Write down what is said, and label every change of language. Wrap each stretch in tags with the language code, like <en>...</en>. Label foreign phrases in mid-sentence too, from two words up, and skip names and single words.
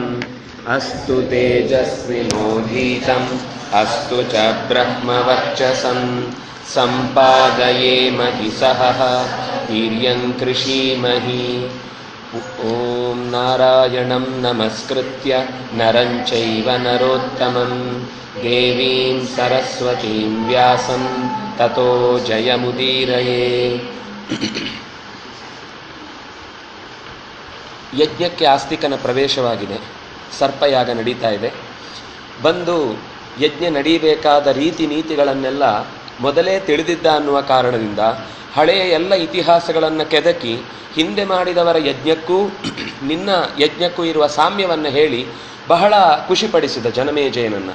<sa>अस्तु तेजस्विनोदीतम् अस्तु च ब्रह्मवर्चसं सम्पादयेमहि सहः वीर्यं कृषीमहि। ॐ नारायणं नमस्कृत्य नरं चैव नरोत्तमं देवीं सरस्वतीं व्यासं ततो जयमुदीरये।</sa> <kn>ಯಜ್ಞಕ್ಕೆ ಆಸ್ತಿಕನ ಪ್ರವೇಶವಾಗಿದೆ. ಸರ್ಪಯಾಗ ನಡೀತಾ ಇದೆ. ಬಂದು ಯಜ್ಞ ನಡೀಬೇಕಾದ ರೀತಿ ನೀತಿಗಳನ್ನೆಲ್ಲ ಮೊದಲೇ ತಿಳಿದಿದ್ದ ಅನ್ನುವ ಕಾರಣದಿಂದ ಹಳೆಯ ಎಲ್ಲ ಇತಿಹಾಸಗಳನ್ನು ಕೆದಕಿ ಹಿಂದೆ ಮಾಡಿದವರ ಯಜ್ಞಕ್ಕೂ ನಿನ್ನ ಯಜ್ಞಕ್ಕೂ ಇರುವ ಸಾಮ್ಯವನ್ನು ಹೇಳಿ ಬಹಳ ಖುಷಿಪಡಿಸಿದ ಜನಮೇಜಯನನ್ನು.</kn>